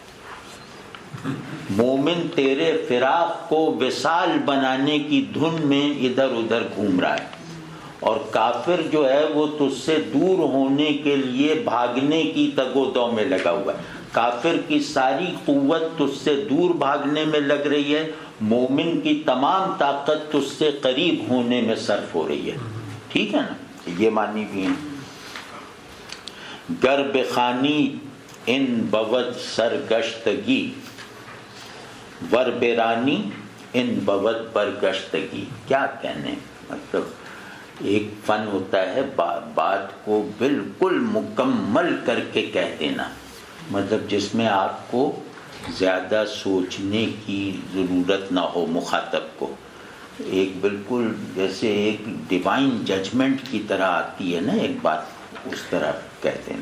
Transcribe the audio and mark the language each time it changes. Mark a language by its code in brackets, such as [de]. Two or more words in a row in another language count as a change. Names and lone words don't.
[ur] مومن تیرے فراق کو وصال بنانے کی دھن میں ادھر ادھر گھوم رہا ہے، اور کافر جو ہے وہ تجھ سے دور ہونے کے لیے بھاگنے کی تگ و دو میں لگا ہوا ہے. کافر کی ساری قوت تجھ سے دور بھاگنے میں لگ رہی ہے، مومن کی تمام طاقت تجھ سے قریب ہونے میں صرف ہو رہی ہے. ٹھیک ہے نا؟ یہ معنی بھی ہیں. [fa] گر بخانی ان بود سرگشتگی، ور بیرانی ان بود برگشتگی. [ur] کیا کہنے، مطلب ایک فن ہوتا ہے بات کو بالکل مکمل کر کے کہہ دینا، مطلب جس میں آپ کو زیادہ سوچنے کی ضرورت نہ ہو مخاطب کو. ایک بالکل جیسے ایک [en] divine judgment [ur] کی طرح آتی ہے نا ایک بات، اس طرح کہہ دینا.